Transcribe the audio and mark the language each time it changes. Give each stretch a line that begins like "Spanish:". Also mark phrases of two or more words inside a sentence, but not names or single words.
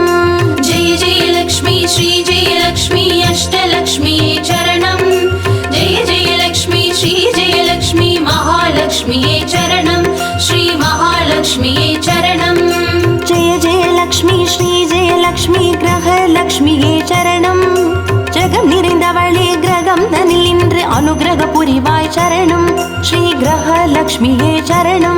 Sanskrit: जय जय लक्ष्मी श्री जय लक्ष्मी अष्टलक्ष्म्यै चरणं जय जय लक्ष्मी श्री जय लक्ष्मी महालक्ष्म्यै चरणं श्री महालक्ष्म्यै चरणं जय जय लक्ष्मी श्री जय लक्ष्मी ग्रहलक्ष्मिये चरणं
Tamil: ஜகம் நிறைந்தவளே கிரகம் தனில் நின்று அனுகிரக புரிவாய் சரணம் ஸ்ரீ கிரகலக்ஷ்மியே சரணம்